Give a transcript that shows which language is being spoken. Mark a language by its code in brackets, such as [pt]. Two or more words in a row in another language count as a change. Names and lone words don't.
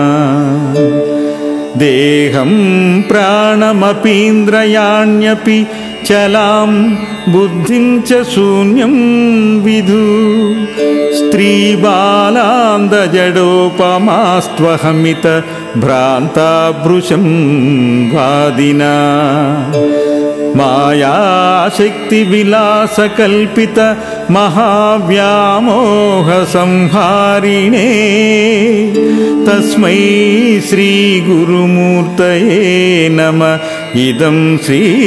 [sa] देहं प्राणमपीन्द्रियाण्यपि चलां बुद्धिं च शून्यं विदु स्त्रीबालान्दजडोपमास्त्वहमित భ్రాంతాభృశం వాదినా మాయాశక్తి విలాసకల్పిత మహావ్యామోహ సంహారిణే తస్మై శ్రీ గురుమూర్తయే నమ ఇదం శ్రీ